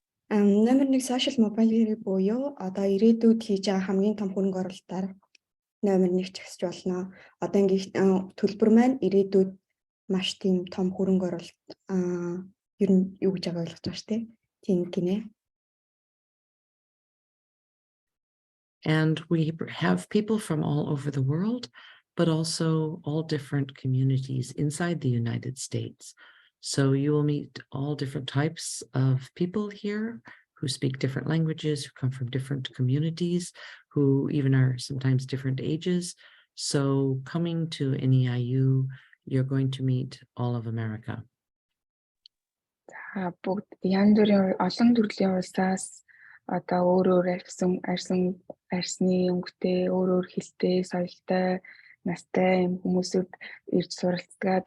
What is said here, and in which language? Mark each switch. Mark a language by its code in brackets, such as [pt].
[mn] Номер 1 social mobility буюу одоо ирээдүйд хийж байгаа хамгийн том хөрөнгө оруулалтаар номер 1 ч ихсэж болно. Одоо ингээд төлбөр маань ирээдүйд маш тийм том хөрөнгө оруулалт ер нь юу гэж байгаа ойлгож байгаа шүү дээ. Тийм гинэ. [en] And we have people from all over the world, but also all different communities inside the United States. So you will meet all different types of people here who speak different languages, who come from different communities, who even are sometimes different ages. So coming to NEIU, you're going to meet all of America. [mn] Бүгд янз бүрийн олон төрлийн улсаас одоо өөр арсны өнгөтэй, өөр хэлтэй, соёлтой, настай хүмүүсүүд ирж суралцдаг.